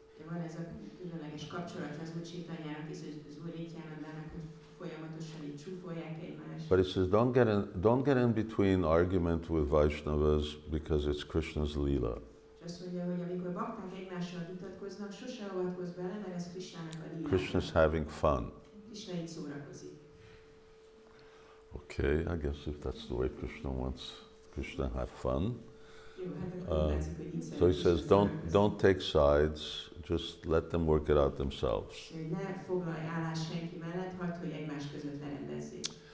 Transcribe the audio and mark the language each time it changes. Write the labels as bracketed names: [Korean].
[Hungarian] Van ez a különleges kapcsolat az Úr Chaitanyának és az Úr Nityanandának, hogy folyamatosan így csúfolják egymást. [English] But he says, don't get in between argument with Vaishnavas because it's Krishna's lila. [Hungarian] És azt mondja, hogy amikor bakták egymással vitatkoznak, sose avatkozz bele, mert ez Krishnának a lílája. [English] Krishna's having fun. [Hungarian] Krishna így szórakozik. [English] Okay, I guess if that's the way Krishna wants Krishna to have fun. [Hungarian] Jó, hát akkor látszik, hogy így [English] So he says, don't take sides, just let them work it out themselves. [Hungarian] Ne foglalj állást senki mellett, hagyd, hogy egymás között lerendezzék.